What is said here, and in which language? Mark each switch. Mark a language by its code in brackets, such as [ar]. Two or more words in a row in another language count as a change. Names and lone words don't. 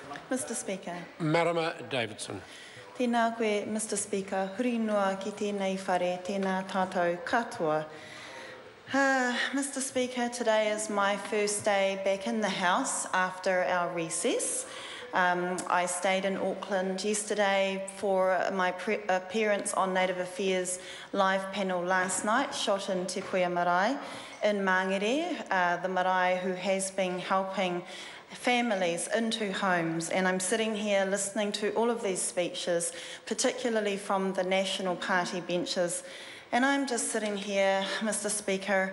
[en] Mr Speaker. Marama Davidson. [mi] Tēnā koe, [en] Mr Speaker. [mi] Huri noa ki tēnei whare, tēnā tātou katoa. [en] Mr Speaker, today is my first day back in the House after our recess. I stayed in Auckland yesterday for my appearance on Native Affairs live panel last night, shot in Te Puia Marae in Mangere, the marae who has been helping families into homes, and I'm sitting here listening to all of these speeches, particularly from the National Party benches, and I'm just sitting here, Mr Speaker.